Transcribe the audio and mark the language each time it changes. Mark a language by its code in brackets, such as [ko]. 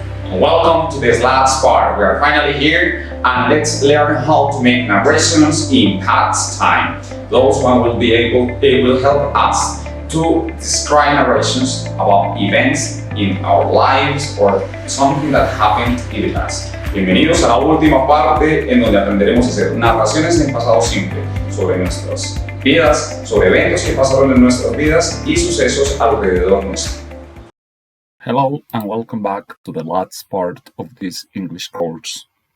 [en] Welcome to this last part. We are finally here and let's learn how to make narrations in past time. Those one will be they will help us to describe narrations about events in our lives or something that happened in the past. [es] Bienvenidos a la última parte en donde aprenderemos a hacer narraciones en pasado simple sobre nuestras vidas, sobre eventos que pasaron en nuestras vidas y sucesos alrededor nuestro. [en] Hello and welcome back to the last part of this English course.